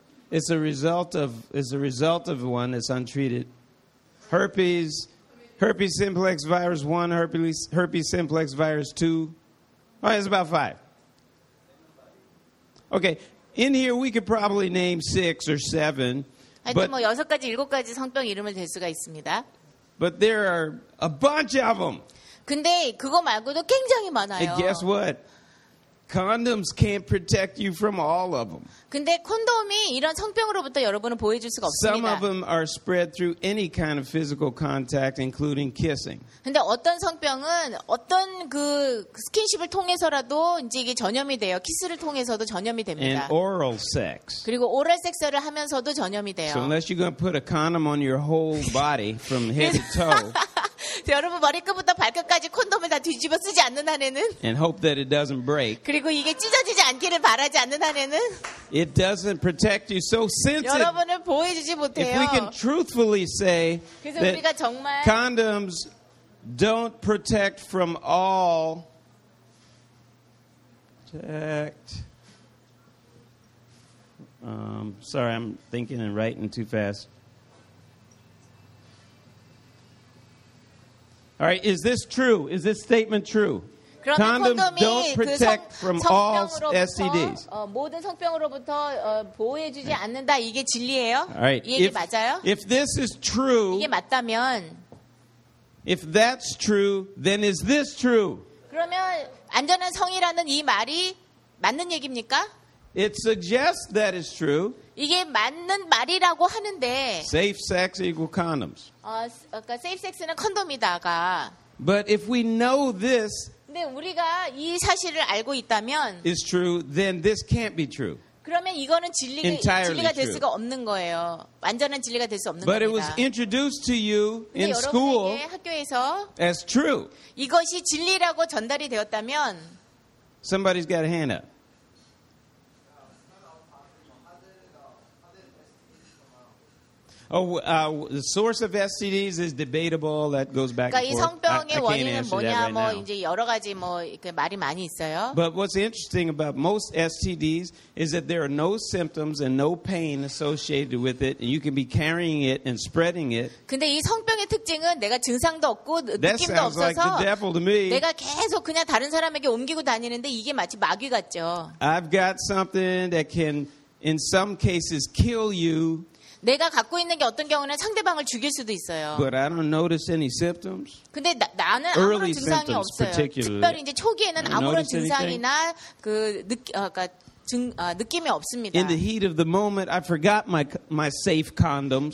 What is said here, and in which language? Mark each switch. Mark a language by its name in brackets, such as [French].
[English] It's a result of one that's untreated. Herpes. Herpes simplex virus 1, herpes simplex virus 2. All right, it's about 5. Okay, in here we could probably name 6 or 7. [Korean] 하여튼 뭐 여섯 가지, 일곱 가지 성병 이름을 댈 수가 있습니다. [English] But there are a bunch of them. [Korean] 근데 그거 말고도 굉장히 많아요. [English] And guess what? Condoms can't protect you from all of them. [Korean] 근데 콘돔이 이런 성병으로부터 여러분을 보호해줄 수가 없습니다. [English] Some of them are spread through any kind of physical contact, including kissing. [Korean] 근데 어떤 성병은 어떤 그 스킨십을 통해서라도 이제 이게 전염이 돼요. 키스를 통해서도 전염이 됩니다. [English] And oral sex. [Korean] 그리고 오럴 섹스를 하면서도 전염이 돼요. [English] So unless you're going to put a condom on your whole body from head to toe. [Korean] 여러분 머리끝부터 발끝까지 콘돔을 다 뒤집어 쓰지 않는 한에는 [English] And hope that it doesn't break. [Korean] 그리고 이게 찢어지지 않기를 바라지 않는 한에는 [English] It doesn't protect you. So since [Korean] 여러분을 보호해주지 못해요. [English] If we can truthfully say [Korean] 그래서 우리가 정말 [English] condoms don't protect from all protect sorry I'm thinking and writing too fast. All right, is this true? Is this statement true? Condoms don't protect from all STDs. [Korean] 모든 성병으로부터 보호해 주지 않는다. 이게 진리예요? 이 얘기 맞아요? [English] If this is true, [Korean] 이게 맞다면 [English] If that's true, then is this true? [Korean] 그러면 안전한 성이라는 이 말이 맞는 얘기입니까? [English] It suggests that is true. [Korean] 이게 맞는 말이라고 하는데 [English] safe sex equals condoms. [Korean] 그러니까 [English] safe sex [Korean] 는 콘돔이다가 [English] But if we know this [Korean] 근데 우리가 이 사실을 알고 있다면 [English] is true then this can't be true. [Korean] 그러면 이거는 진리가 될 수가 없는 거예요. 완전한 진리가 될 수 없는 겁니다. [English] But it was introduced to you in school. [Korean] 학교에서 [English] as true. [Korean] 이것이 진리라고 전달이 되었다면 [English] somebody's got a hand up. the source of STDs is debatable. That goes back and forth. [Korean] 그러니까 이 성병의 원인은 뭐냐 뭐 이제 여러 가지 뭐 그 말이 많이 있어요. [English] But what's interesting about most STDs is that there are no symptoms and no pain associated with it, and you can be carrying it and spreading it. [Korean] 근데 이 성병의 특징은 내가 증상도 없고 느낌도 없어서 내가 계속 그냥 다른 사람에게 옮기고 다니는데 이게 마치 마귀 같죠. [English] I've got something that can in some cases kill you. [Korean] 내가 갖고 있는 게 어떤 경우는 상대방을 죽일 수도 있어요. [English] But I don't notice any symptoms. [Korean] 근데 나는 아무런 증상이 없어요. [English] Particularly. [Korean] 특별히 이제 초기에는 아무런 증상이나 그 느낌이 없습니다. [English] In the heat of the moment, I forgot my safe condoms.